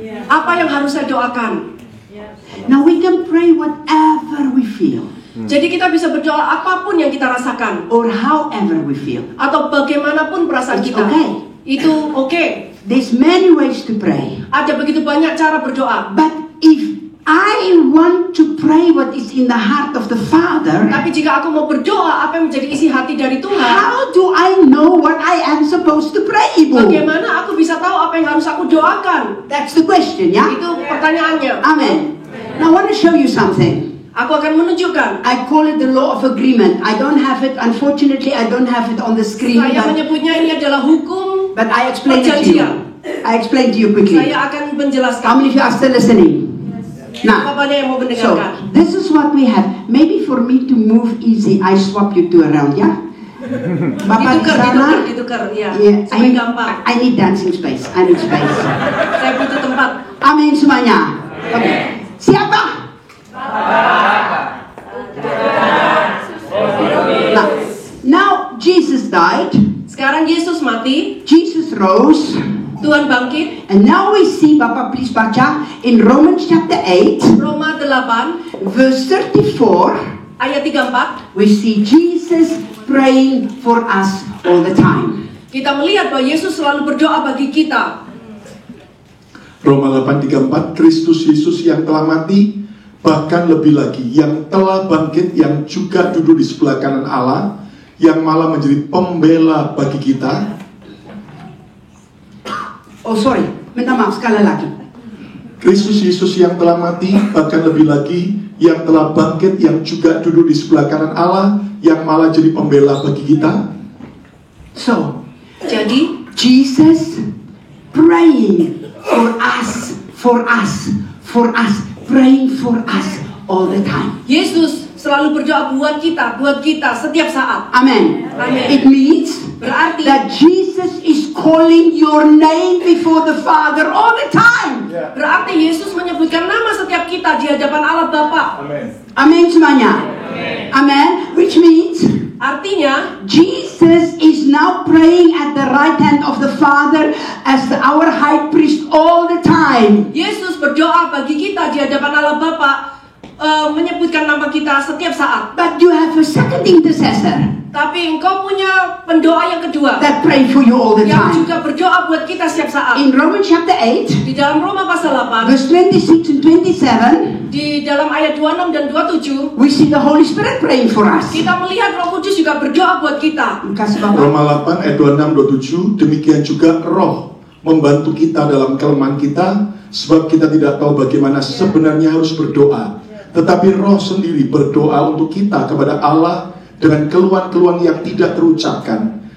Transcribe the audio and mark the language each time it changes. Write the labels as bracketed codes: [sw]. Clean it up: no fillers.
[id] apa yang harus saya doakan? [en] Now we can pray whatever we feel, [id] Jadi kita bisa berdoa apapun yang kita rasakan [en] or however we feel. [id] atau bagaimanapun perasaan [en] It's [id] kita. [en] okay. [id] Itu oke. [en] There's many ways to pray. [id] Ada begitu banyak cara berdoa. [en] But if I want to pray what is in the heart of the Father, [id] Tapi jika aku mau berdoa apa yang menjadi isi hati dari Tuhan, [en] how do I know what I am supposed to pray, Ibu? [id] bagaimana aku bisa tahu apa yang harus aku doakan? [en] That's the question, yeah? [id] Itu pertanyaannya. [en] Amen. Now I want to show you something. [id] Aku akan menunjukkan. [en] I call it the law of agreement. I don't have it, unfortunately, I don't have it on the screen, [id] Saya menyebutnya ini adalah hukum. [en] but I explain it to you. I explain to you quickly. [id] Saya akan menjelaskan. [en] How many of you are still listening? Now, [id] Apa yang mau [en] so [id] mendengarkan? [en] this is what we have. Maybe for me to move easy, I swap you two around, yeah? [id] Bapak di sana, ditukar, ya. [en] yeah, [id] Supaya gampang. [en] I need dancing space. I need space. [id] Saya butuh tempat. Amin semuanya. Okay. Siapa? [en] Now Jesus died. [id] Sekarang Yesus mati, [en] Jesus rose. [id] Tuhan bangkit. [en] And now we see, [id] Bapak please baca, [en] in Romans chapter 8, [id] Roma 8 [en] verse 34, [id] ayat 34. [en] we see Jesus praying for us all the time. [id] Kita melihat bahwa Yesus selalu berdoa bagi kita. Roma 8:34, Kristus Yesus yang telah mati, bahkan lebih lagi yang telah bangkit, yang juga duduk di sebelah kanan Allah, yang malah menjadi pembela bagi kita. [en] Oh sorry, [id] minta maaf sekali lagi. Kristus Yesus yang telah mati, bahkan lebih lagi yang telah bangkit, yang juga duduk di sebelah kanan Allah, yang malah jadi pembela bagi kita. [en] So, [id] Jadi [en] Jesus praying for us, for us, for us, praying for us all the time. [id] Yesus selalu berdoa buat kita setiap saat. [en] Amen. [id] Amen. [en] It means [id] Berarti [en] that Jesus is calling your name before the Father all the time. [id] berarti Yesus menyebutkan nama setiap kita di hadapan Allah Bapa. [en] Amen [id] semuanya. [en] Amen. Which means [id] Artinya [en] Jesus is now praying at the right hand of the Father as our high priest all the time. [id] Yesus berdoa bagi kita di hadapan Allah Bapa, menyebutkan nama kita setiap saat. [en] But you have a second intercessor [id] Tapi engkau punya pendoa yang kedua [en] that pray for you all the [id] yang [en] time. [id] juga berdoa buat kita setiap saat. [en] In Romans chapter 8, [id] Di dalam Roma pasal 8, [en] verse 26 and 27, [id] di dalam ayat 26 dan 27, [en] we see the Holy Spirit praying for us. [id] kita melihat Roh Kudus juga berdoa buat kita. Kasih Bapak. Roma 8 ayat 26-27, demikian juga Roh membantu kita dalam kelemahan kita, sebab kita tidak tahu bagaimana sebenarnya harus berdoa. Tetapi Roh sendiri berdoa untuk kita kepada Allah dengan keluhan-keluhan yang tidak terucapkan.